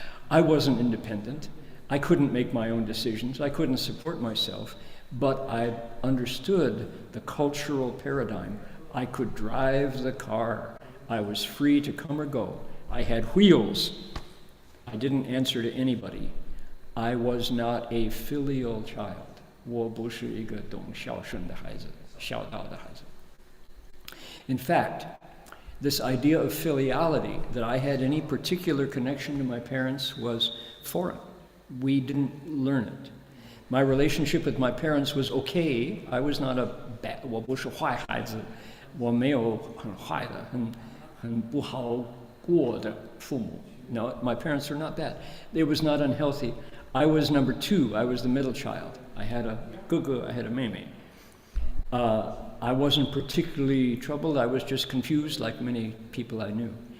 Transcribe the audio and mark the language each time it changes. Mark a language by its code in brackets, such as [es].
[en] I wasn't independent. I couldn't make my own decisions. I couldn't support myself, but I understood the cultural paradigm. I could drive the car. I was free to come or go. I had wheels. I didn't answer to anybody. I was not a filial child. [zh] 我不是一个懂孝顺的孩子，孝道的孩子。 [en] In fact, this idea of filiality, that I had any particular connection to my parents, was foreign. We didn't learn it. My relationship with my parents was okay. [zh] I was not a bad, 我不是坏孩子，我没有很坏的，很不好过的父母. [en] No, my parents are not bad. It was not unhealthy. I was number two. I was the middle child. I had a gugu, I had a meme. I wasn't particularly troubled. I was just confused, like many people I knew.